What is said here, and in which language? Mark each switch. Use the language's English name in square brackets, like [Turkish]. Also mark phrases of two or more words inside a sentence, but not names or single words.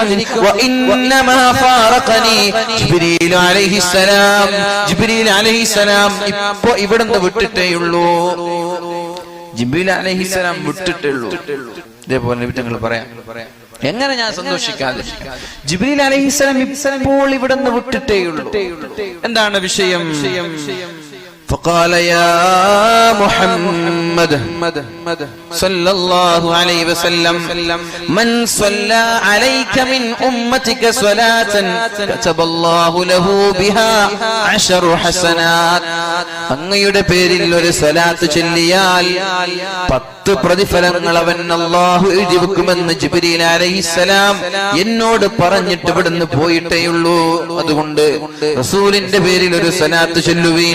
[Arabic] وإنما فارقني جبريل عليه السلام, [Malayalam] ജിബ്രീൽ അലൈഹിസ്സലാം ഇപ്പോ ഇവിടുന്ന് വിട്ടിട്ടേയുള്ളൂ, ജിബ്രീൽ അലൈഹിസ്സലാം വിട്ടിട്ടുള്ളൂ. ഇതേപോലെ നബി തങ്ങൾ പറയാം, എങ്ങനെ ഞാൻ സന്തോഷിക്കാതെ? ജിബ്രീൽ അലൈഹിസ്സലാം ഇപ്പോൾ ഇവിടുന്ന് വിട്ടിട്ടേയുള്ളൂ. എന്താണ് വിഷയം? [Arabic] فقال يا محمد صلى الله عليه وسلم من صلى عليك من أمتك صلاة كتب الله له بها 10 حسنات. [Malayalam] അങ്ങയുടെ പേരിൽ ഒരു സ്വലാത്ത് ചൊല്ലിയാൽ 10 പ്രതിഫലങ്ങൾ അവൻ അല്ലാഹു എഴുതി വെക്കുമെന്ന് ജിബ്രീൽ അലൈഹിസ്സലാം എന്നോട് പറഞ്ഞിട്ട് ഇവിടുന്ന് പോയിട്ടേയുള്ളൂ. അതുകൊണ്ട് റസൂലിന്റെ പേരിൽ ഒരു സ്വലാത്ത് ചൊല്ലുവീൻ.